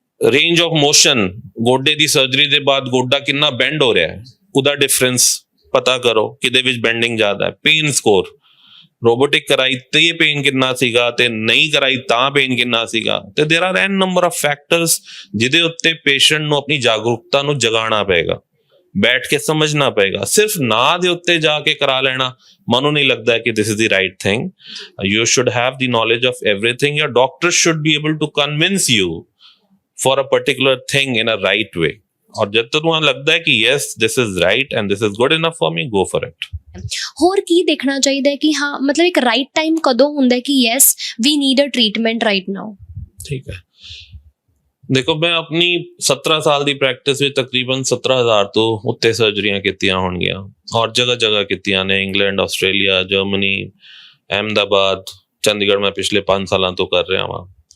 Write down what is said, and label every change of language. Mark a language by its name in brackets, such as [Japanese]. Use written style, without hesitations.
[Punjabi] Range of motion, ਗੋਡੇ ਦੀ surgery ਦੇ ਬਾਅਦ ਗੋਡਾ ਕਿੰਨਾ ਬੈਂਡ ਹੋ ਰਿਹਾ ਹੈ ਉਹਦਾ ਡਿਫਰੈਂਸ ਪਤਾ ਕਰੋ, ਕਿਹਦੇ ਵਿੱਚ ਬੈਂਡਿੰਗ ਜ਼ਿਆਦਾ ਹੈ, ਪੇਨ ਸਕੋਰ, ਰੋਬੋਟਿਕ ਕਰਾਈ ਤੇ ਇਹ ਪੇਨ ਕਿੰਨਾ ਸੀਗਾ ਤੇ ਨਹੀਂ ਕਰਾਈ ਤਾਂ ਪੇਨ ਕਿੰਨਾ ਸੀਗਾ। ਤੇ [English] there are n number of factors [Punjabi] ਜਿਹਦੇ ਉੱਤੇ ਪੇਸ਼ੈਂਟ ਨੂੰ ਆਪਣੀ ਜਾਗਰੂਕਤਾ ਨੂੰ ਜਗਾਉਣਾ ਪਏਗਾ, ਬੈਠ ਕੇ ਸਮਝਣਾ ਪਏਗਾ। ਸਿਰਫ ਨਾਂ ਦੇ ਉੱਤੇ ਜਾ ਕੇ ਕਰਾ ਲੈਣਾ ਮੈਨੂੰ ਨਹੀਂ ਲੱਗਦਾ ਕਿ [English] this is the right thing. You should have the knowledge of everything. Your doctor should be able to convince you for a particular thing in a right way. [Punjabi] ਔਰ ਜਦ ਤੱਕ ਤੁਹਾਨੂੰ ਲੱਗਦਾ ਹੈ ਕਿ [English] yes this is right and this is good enough for me, go for it. [Punjabi] ਹੋਰ ਕੀ ਦੇਖਣਾ ਚਾਹੀਦਾ ਹੈ ਕਿ ਹਾਂ ਮਤਲਬ ਇੱਕ ਰਾਈਟ ਟਾਈਮ ਕਦੋਂ ਹੁੰਦਾ ਹੈ ਕਿ [English] Yes we need a treatment right now? [Punjabi] ਠੀਕ ਹੈ, ਦੇਖੋ ਮੈਂ ਆਪਣੀ 17 ਸਾਲ ਦੀ ਪ੍ਰੈਕਟਿਸ ਵਿੱਚ ਤਕਰੀਬਨ 17,000 ਤੋਂ ਉੱਤੇ ਸਰਜਰੀਆਂ ਕੀਤੀਆਂ ਹੋਣਗੀਆਂ ਔਰ ਜਗ੍ਹਾ ਕੀਤੀਆਂ ਨੇ, England, Australia, Germany, Ahmedabad, Chandigarh ਮੈਂ ਪਿਛਲੇ 5 ਸਾਲਾਂ ਤੋਂ ਕਰ ਰਿਹਾ ਹਾਂ।